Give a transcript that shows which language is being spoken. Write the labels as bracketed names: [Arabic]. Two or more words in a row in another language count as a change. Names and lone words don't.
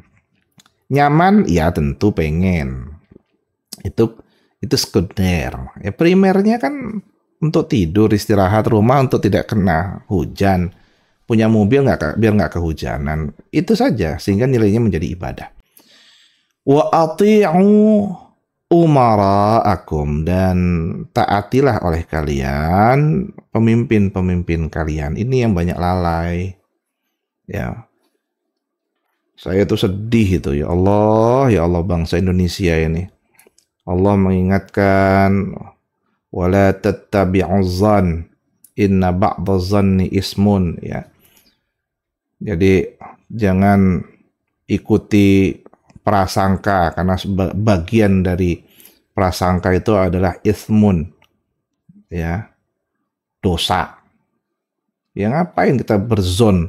[Indonesian] Nyaman ya tentu pengen. Itu sekunder. Ya primernya kan untuk tidur, istirahat, rumah untuk tidak kena hujan. Punya mobil biar nggak kehujanan. Itu saja sehingga nilainya menjadi ibadah. [Arabic] وأطيعوا أمراءكم, [Indonesian] dan taatilah oleh kalian pemimpin-pemimpin kalian. Ini yang banyak lalai. Ya. Saya tuh sedih itu, [Arabic] يا الله [Indonesian] bangsa Indonesia ini. Allah mengingatkan [Arabic] ولا تتبعوا الظن إن بعض الظن إثم, [Indonesian] ya. Jadi jangan ikuti prasangka, karena bagian dari prasangka itu adalah ismun, ya, dosa. Ya ngapain kita berzon?